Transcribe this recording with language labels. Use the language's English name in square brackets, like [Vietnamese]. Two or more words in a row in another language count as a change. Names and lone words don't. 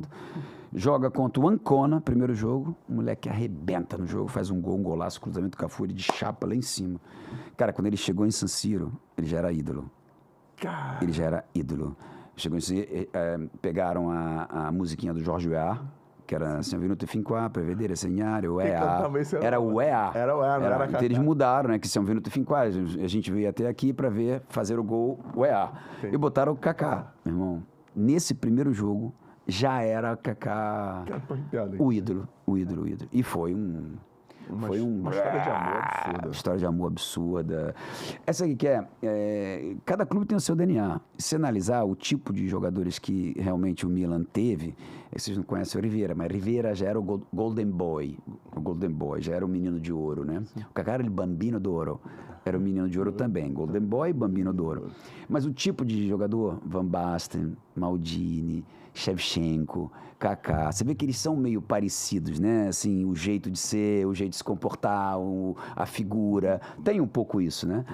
[Portuguese] Joga contra o Ancona, primeiro jogo, o moleque arrebenta no jogo, faz um gol, um golaço, cruzamento do Cafu, ele de chapa lá em cima. Cara, quando ele chegou em San Siro, ele já era ídolo. Ele já era ídolo. Chegou em pegaram a musiquinha do Jorge Weah, que era [Italian] Siamo venuti fin qua per vedere segnare [Portuguese] o EA. Era o EA. Era o EA, não era então eles mudaram, né? Que [Italian] Siamo venuti fin qua. [Portuguese] A gente veio até aqui para fazer o gol, o EA. Sim. E botaram o Kaká, meu irmão. Nesse primeiro jogo, já era Kaká o ídolo. E foi uma história de amor absurda. História de amor absurda. Essa aqui que cada clube tem o seu DNA. Se analisar o tipo de jogadores que realmente o Milan teve, vocês não conhecem o Rivera, mas Rivera já era o Golden Boy. O Golden Boy, já era o menino de ouro, né? Sim. O Kaká era o Bambino d'Oro. Era o menino de ouro também. Golden Boy, Bambino d'Oro. Mas o tipo de jogador, Van Basten, Maldini, Shevchenko, Kaká, você vê que eles são meio parecidos, né? Assim, o jeito de ser, o jeito de se comportar, a figura, tem um pouco isso, né?